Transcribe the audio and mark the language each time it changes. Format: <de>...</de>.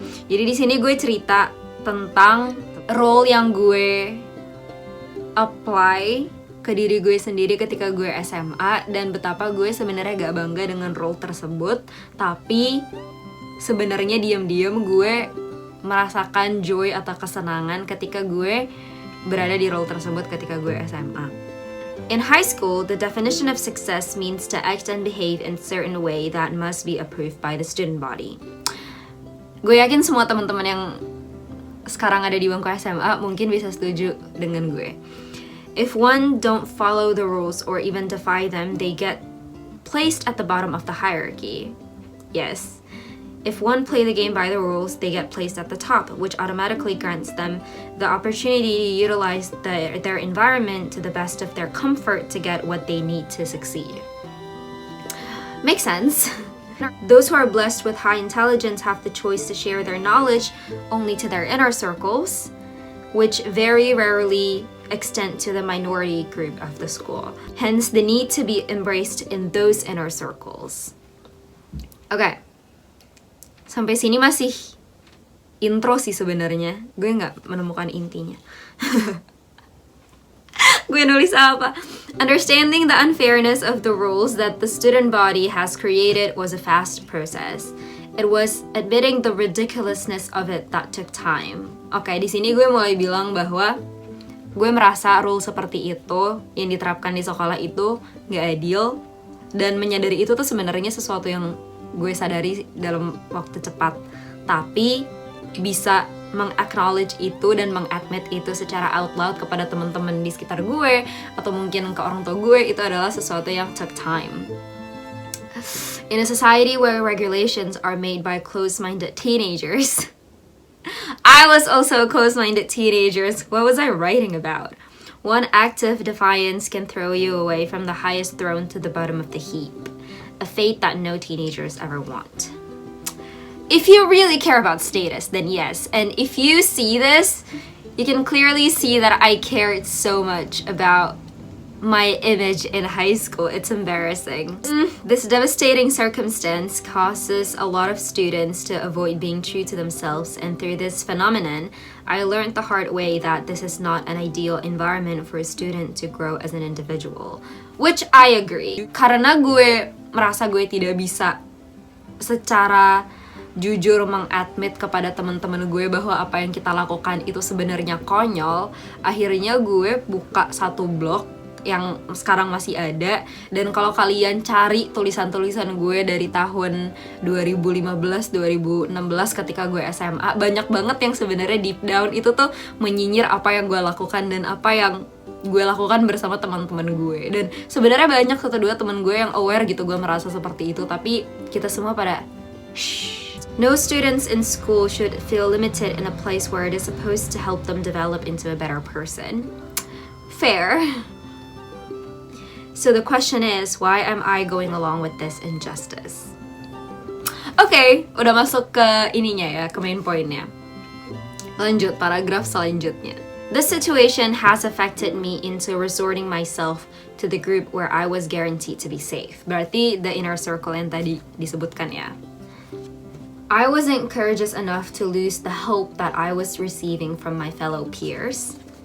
<id>Jadi di sini gue cerita tentang role yang gue apply ke diri gue sendiri ketika gue SMA, dan betapa gue sebenarnya gak bangga dengan role tersebut, tapi sebenarnya diam-diam gue merasakan joy atau kesenangan ketika gue berada di role tersebut ketika gue SMA.</id> <en>In high school, the definition of success means to act and behave in certain way that must be approved by the student body.</en> <id>Gue yakin semua teman-teman yang sekarang ada di bangku SMA mungkin bisa setuju dengan gue.</id> <en>If one don't follow the rules or even defy them, they get placed at the bottom of the hierarchy. Yes. If one play the game by the rules, they get placed at the top, which automatically grants them the opportunity to utilize their environment to the best of their comfort to get what they need to succeed. Makes sense. Those who are blessed with high intelligence have the choice to share their knowledge only to their inner circles, which very rarely extend to the minority group of the school. Hence, the need to be embraced in those inner circles. Okay.</en> <id>Sampai sini masih intro sih sebenarnya. Gue nggak menemukan intinya. Gue nulis apa?</id> <en>Understanding the unfairness of the rules that the student body has created was a fast process. It was admitting the ridiculousness of it that took time.</en> <id>Oke, di sini gue mulai bilang bahwa gue merasa rule seperti itu yang diterapkan di sekolah itu nggak adil, dan menyadari itu tuh sebenarnya sesuatu yang gue sadari dalam waktu cepat, tapi bisa meng-acknowledge itu dan meng-admit itu secara out loud kepada teman-teman di sekitar gue atau mungkin ke orang tua gue, itu adalah sesuatu yang</id> <en>took time. In a society where regulations are made by close-minded teenagers, I was also a close-minded teenager. What was I writing about? One act of defiance can throw you away from the highest throne to the bottom of the heap. A fate that no teenagers ever want. If you really care about status, then yes. And if you see this, you can clearly see that I cared so much about my image in high school. It's embarrassing. This devastating circumstance causes a lot of students to avoid being true to themselves, and through this phenomenon, I learned the hard way that this is not an ideal environment for a student to grow as an individual. Which I agree.</en> <id>Karena gue merasa gue tidak bisa secara jujur mengadmit kepada teman-teman gue bahwa apa yang kita lakukan itu sebenarnya konyol, akhirnya gue buka satu blog yang sekarang masih ada, dan kalau kalian cari tulisan-tulisan gue dari tahun 2015-2016 ketika gue SMA, banyak banget yang sebenarnya deep down itu tuh menyinyir apa yang gue lakukan dan apa yang gue lakukan bersama teman-teman gue. Dan sebenarnya banyak satu dua teman gue yang aware gitu gue merasa seperti itu, tapi kita semua pada shh.</id> <en>No students in school should feel limited in a place where it is supposed to help them develop into a better person. Fair. So the question is, why am I going along with this injustice?</en> <id>Oke, udah masuk ke ininya ya, ke main pointnya. Lanjut, paragraf selanjutnya.</id> <en>This situation has affected me into resorting myself to the group where I was guaranteed to be safe.</en> <id>Berarti</id> <en>the inner circle</en> <id>yang tadi disebutkan ya.</id> <en>I wasn't courageous enough to lose the hope that I was receiving from my fellow peers.</en>